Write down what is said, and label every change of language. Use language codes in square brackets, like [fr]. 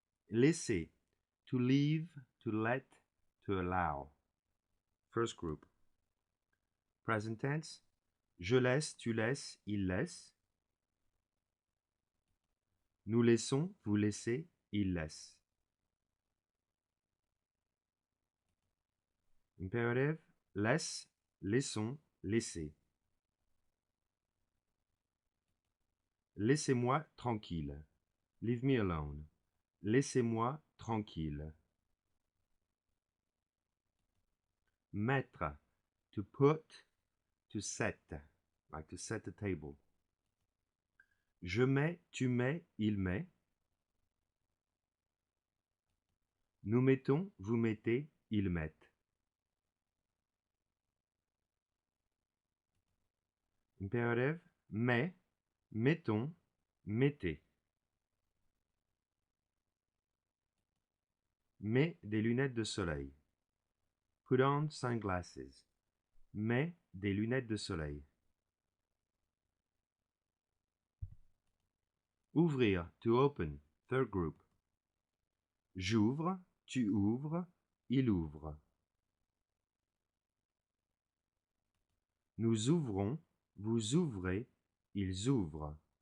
[en] Laisser, to leave, to let, to allow. First group. Present tense. [fr] Je laisse, tu laisses, il laisse. Nous laissons, vous laissez, il laisse. Imperative, laisse, laissons, laissez. Laissez-moi tranquille. [en] Leave me alone. [fr] Laissez-moi tranquille. [en] Mettre, to put, to set, like to set the table. [fr] Je mets, tu mets, il met. Nous mettons, vous mettez, ils mettent. Imperative, mets, mettons, mettez. Mets des lunettes de soleil. [en] Put on sunglasses. [fr] Mets des lunettes de soleil. [en] Ouvrir, to open, third group. [fr] J'ouvre, tu ouvres, il ouvre. Nous ouvrons, vous ouvrez, ils ouvrent.